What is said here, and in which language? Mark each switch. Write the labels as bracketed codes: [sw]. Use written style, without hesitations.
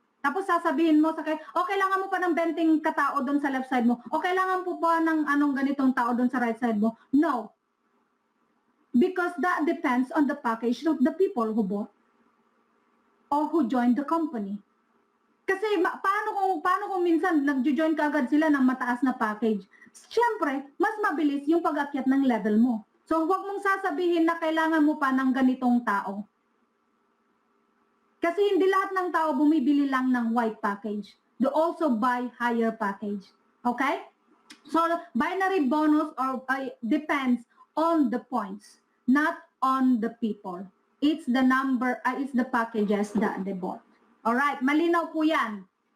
[tl] Tapos sasabihin mo sa kailangan mo pa ng 20 katao doon sa left side mo. O kailangan po pa ng ganitong tao doon sa right side mo. [en] No. Because that depends on the package of the people who bought or who joined the company. [tl] Kasi paano kung minsan nag-join ka agad sila ng mataas na package? Siyempre, mas mabilis yung pag-akyat ng level mo. So huwag mong sasabihin na kailangan mo pa ng ganitong tao. Kasi hindi lahat ng tao bumibili lang ng white package. [en] They also buy higher package. Okay? So, binary bonus depends on the points, not on the people. It's the number, it's the packages that they bought. Alright, [tl] malinaw po yan.